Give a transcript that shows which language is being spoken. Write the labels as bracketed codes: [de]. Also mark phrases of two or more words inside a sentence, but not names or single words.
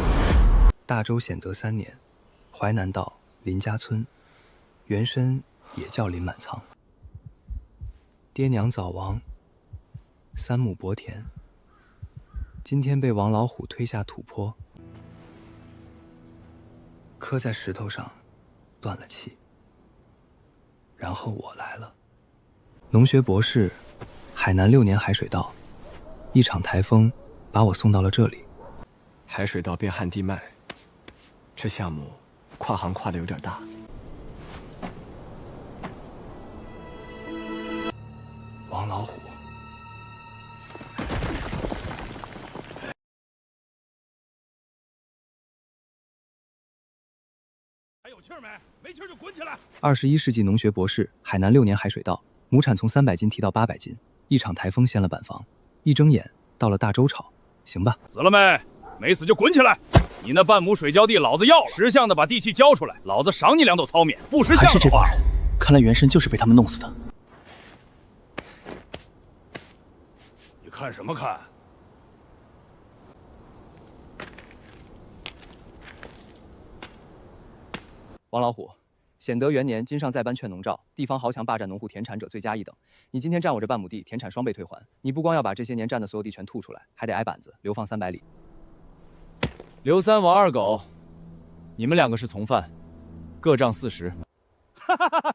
[zh] 大周显德3年，淮南道林家村，原身也叫林满仓。爹娘早亡，3亩薄田。今天被王老虎推下土坡，磕在石头上，斷了氣。然後我來了，農學博士，海南6年海水稻，一場颱風把我送到了這裡。海水稻變旱地麥，這項目跨行跨得有點大。王老虎。還有氣兒沒？沒氣兒就滾起來！21世紀農學博士，海南6年海水稻，畝產從300斤提到800斤，一場颱風掀了板房，一睜眼到了大周朝，行吧？死了沒？沒死就滾起來！你那半畝水膠地老子要了，識相的把地契交出來，老子賞你2斗糙米。不識相的話，還是這幫人，看來原身就是被他們弄死的。你看什麼看？王老虎，顯德元年，今上再頒勸農詔，地方豪強霸占農戶田產者罪加1等。你今天占我這半畝地，田產雙倍退還。你不光要把這些年占的所有地全吐出來，還得挨板子，流放300里。劉三、王二狗，你們2個是從犯，各杖40。哈哈哈！